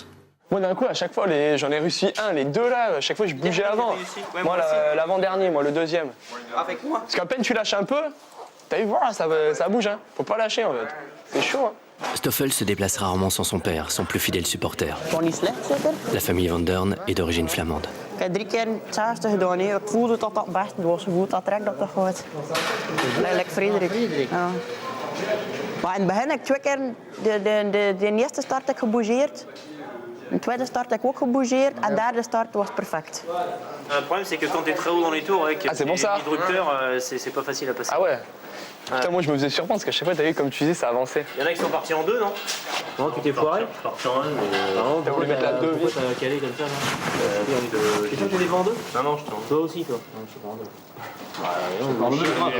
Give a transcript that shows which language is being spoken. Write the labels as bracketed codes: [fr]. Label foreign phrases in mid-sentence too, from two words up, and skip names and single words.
[fr] Moi d'un coup à chaque fois j'en ai réussi un, les deux là, à chaque fois je bougeais avant. Ouais, moi l'avant-dernier, moi le deuxième. Avec moi. Parce qu'à peine tu lâches un peu, t'as vu voir ça bouge hein. Faut pas lâcher en fait. C'est chaud hein. Stoffel se déplace rarement sans son père, son plus fidèle supporter. La famille Van Dern est d'origine flamande. [nl] Ik heb 3 keer hetzelfde gedaan. Ik voelde dat dat best was goed. Dat trekt dat toch goed. Like Frederik. Ja. Maar in het begin heb ik 2 keer de eerste start heb ik gebougeerd. De tweede start heb ik ook gebougeerd. En de derde start was perfect. [fr] Le problème c'est que quand tu es très haut dans les tours avec les disrupteurs, c'est pas facile à passer. Ah ouais. Putain, moi je me faisais surprendre parce qu'à chaque fois, t'as vu, comme tu disais, ça avançait. Il y en a qui sont partis en 2, non? Non, tu t'es foiré? Je suis parti en 1, mais. Non, t'as voulu mettre la 2. Pourquoi t'as calé comme ça, là? Et toi, tu les vends en 2? Non, je t'en. Toi aussi, toi? Non, je suis pas en 2.